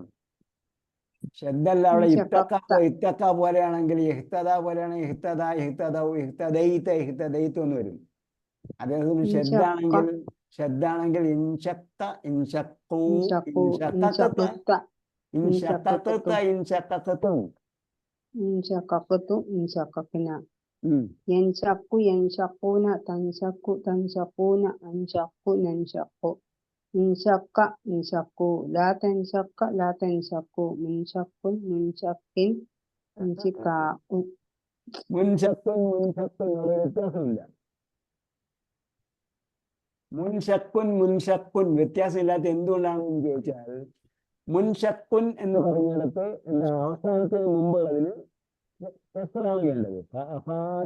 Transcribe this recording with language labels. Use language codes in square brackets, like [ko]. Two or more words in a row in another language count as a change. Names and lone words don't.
[ml] ഷദ്ദല്ല അവിടെ ഇത്തക്ക പോലെയാണെങ്കിൽ ഇഹ്തദ പോലെയാണെങ്കിൽ ഇഹ്തദൈത്ത് എന്ന് വരും. അതേസമയം ഷദ്ദാണെങ്കിൽ [ar] انشقت، انشقوا، انشققت، انشققت، انشققتم. ينشق ينشقون تنشق تنشقون أنشق ننشق انشق انشقوا لا تنشق لا تنشقوا منشق منشق انشقاء [ml] മുൻഷക്കുൻ വ്യത്യാസമില്ല. മുൻഷക്കുൻ വ്യത്യാസമില്ലാത്ത എന്തുകൊണ്ടാണെന്ന് ചോദിച്ചാൽ, മുൻഷക്കുൻ എന്ന് പറയുന്നിടത്ത് എന്താ അവസാനത്തിന് മുമ്പുള്ളതിന് കെസ്റാണ് വേണ്ടത്.